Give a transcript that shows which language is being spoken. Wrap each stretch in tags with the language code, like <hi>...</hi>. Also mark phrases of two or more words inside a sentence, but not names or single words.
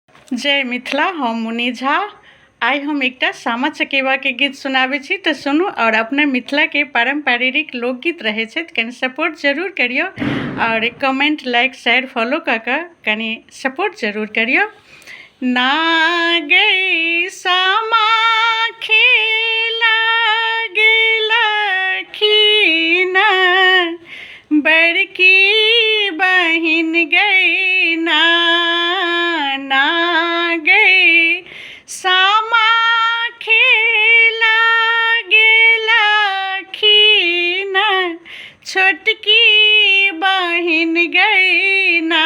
<mai>जय मिथिला। हम मुनि झा। आइ हम एकटा सामा चकेवा के गीत सुनाबै छी, तऽ सुनू। और अपने मिथिला के पारंपरिक लोकगीत रहै छै, कनि सपोर्ट जरूर करियो और कमेंट, लाइक, शेयर, फॉलो कऽ कऽ कनि सपोर्ट जरूर करियो। ना गई सामा खेला गेलखिन, बड़की बहिन गई ना। ना गई सामा खेला गेलखिन, छोटकी बहिन गई ना।</mai>